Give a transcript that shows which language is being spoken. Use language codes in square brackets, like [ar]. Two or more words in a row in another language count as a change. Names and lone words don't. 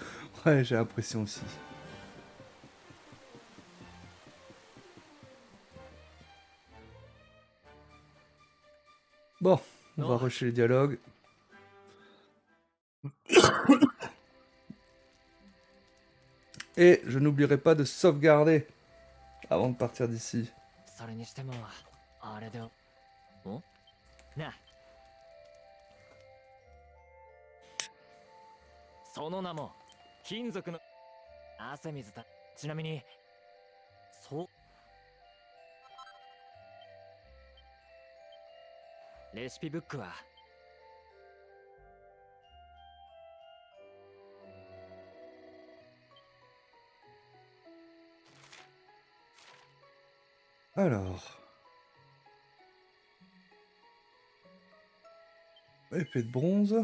[fr] Ouais, j'ai l'impression aussi. Bon, on va rusher les dialogues. Et je n'oublierai pas de sauvegarder avant de partir d'ici. [ja] それにしてもあれでんなその名も金属の汗水だ。ちなみにそうレシピブックは [fr] Alors. Épée de bronze.